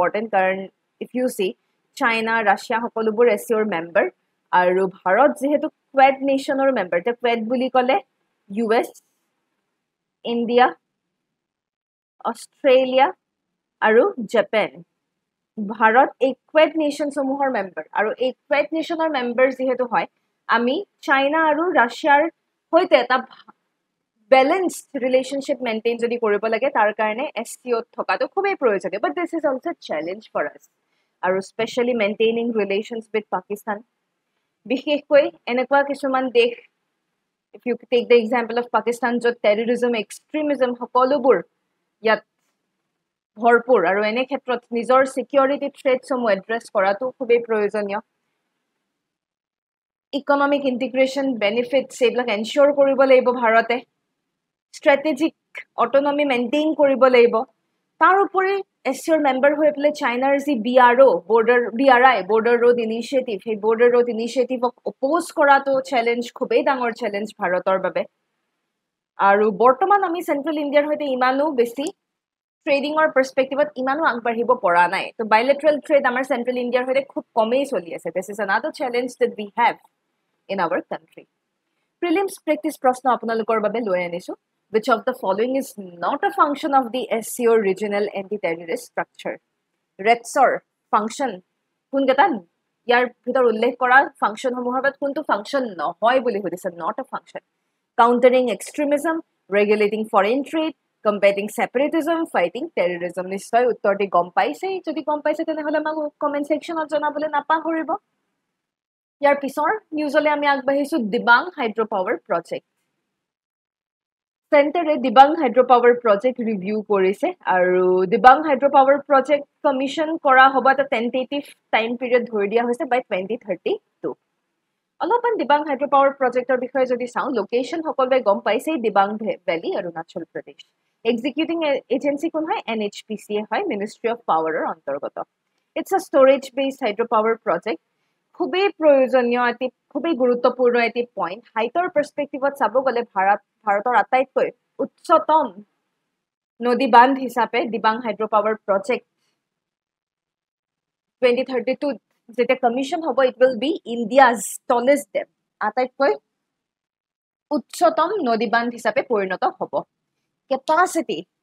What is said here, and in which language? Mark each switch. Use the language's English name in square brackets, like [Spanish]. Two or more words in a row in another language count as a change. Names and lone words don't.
[Assamese] কাৰণ [English] if you see, [Assamese] চাইনা, ৰাছিয়া সকলোবোৰ SCOৰ মেম্বাৰ, আৰু ভাৰত যেহেতু কোৱাড নেশ্যনৰ মেম্বাৰ তে কোৱাড বুলি ক'লে US ইণ্ডিয়া অষ্ট্ৰেলিয়া আৰু জাপান ভাৰত এই কোৱাড নেশ্যন সমূহৰ মেম্বাৰ আৰু এই কোৱাড নেশ্যনৰ মেম্বাৰ যেহেতু হয় আমি চাইনা আৰু ৰাছিয়াৰ সৈতে এটা [English] balanced relationship [Assamese] maintain যদি কৰিব লাগে তাৰ কাৰণে SCO থকাটো খুবেই প্ৰয়োজনীয় [English] but this is also a challenge for us [Assamese] আৰু [English] especially maintaining relations with Pakistan [Assamese] বিশেষকৈ এনেকুৱা কিছুমান দেশ [English] if you take the example of Pakistan [Assamese] য'ত [English] terrorism extremism [Assamese] সকলোবোৰ ইয়াত ভৰপুৰ আৰু এনে ক্ষেত্ৰত নিজৰ [English] security threats [Assamese] সমূহ address কৰাটো খুবেই প্ৰয়োজনীয় [English] economic integration benefits [Assamese] এইবিলাক ensure কৰিব লাগিব ভাৰতে [English] strategic autonomy [Assamese] maintain কৰিব লাগিব তাৰ উপৰি SCOৰ মেম্বাৰ হৈ পেলাই চাইনাৰ যি BRI border road initiative সেই border road initiative অপোজ কৰাটো চ্যালেঞ্জ খুবেই ডাঙৰ চ্যালেঞ্জ ভাৰতৰ বাবে আৰু বৰ্তমান আমি সেন্ট্ৰেল ইণ্ডিয়াৰ হৈতে ইমানো বেছি ট্ৰেডিংৰ পাৰ্সপেক্টিভত ইমানো আগবাঢ়িব পৰা নাই তো [English] bilateral trade [Assamese] আমাৰ সেন্ট্ৰেল ইণ্ডিয়াৰ হৈতে খুব কমেই চলি আছে [English] this is another challenge that we have in our country prelims practice [Assamese] প্ৰশ্ন আপোনালোকৰ বাবে লৈ আনিছো [English] which of the following is not a function of the SCO regional anti-terrorist structure RETSOR function [Assamese] কোনকেইটা ইয়াৰ ভিতৰ উল্লেখ কৰা ফাংচন সমূহৰ বাদ কোনটো ফাংচন নহয় বুলি কৈছে [English] not a function countering extremism regulating foreign trade combating separatism fighting terrorism [Assamese] নিশ্চয় উত্তৰটি গম পাইছে যদি গম পাইছে তেনেহলে আমাক কমেন্ট সেকশনত জনাবলৈ নাপাহৰিব ইয়াৰ পিছৰ নিউজলে আমি আগবাঢ়িছো দিবাং হাইড্ৰো পাৱাৰ প্ৰজেক্ট সেন্টাৰে দিবাং হাইড্ৰো পাৱাৰ প্ৰজেক্ট ৰিভিউ কৰিছে আৰু দিবাং হাইড্ৰো পাৱাৰ প্ৰজেক্ট কমিশন কৰা হ'ব এটা [English] tentative time period [Assamese] ধৰি দিয়া হৈছে বাই 2032 অলপমান দিবাং হাইড্ৰো পাৱাৰ প্ৰজেক্টৰ বিষয়ে যদি চাওঁ লোকেশন সকলোৱে গম পাইছে দিবাং ভ্যালি অৰুণাচল প্ৰদেশ এক্সিকিউটিং এজেন্সি কোন হয় NHPC হয় মিনিষ্ট্ৰি অফ পাৱাৰৰ অন্তৰ্গত [English] it's a storage based hydro power project [Assamese] খুবেই প্ৰয়োজনীয় এটি খুবেই গুৰুত্বপূৰ্ণ এটি পইণ্ট হাইটৰ পাৰ্সপেক্টিভত চাব গলে ভাৰতৰ আটাইতকৈ উচ্চতম নদী বান্ধ হিচাপে দিবাং হাইড্ৰো পাৱাৰ প্ৰজেক্ট 2032 যেটা কমিশন হ'ব [English] it will be India's tallest dam [Assamese] আটাইতকৈ উচ্চতম নদী বান্ধ হিচাপে পৰিণত হ'ব capacity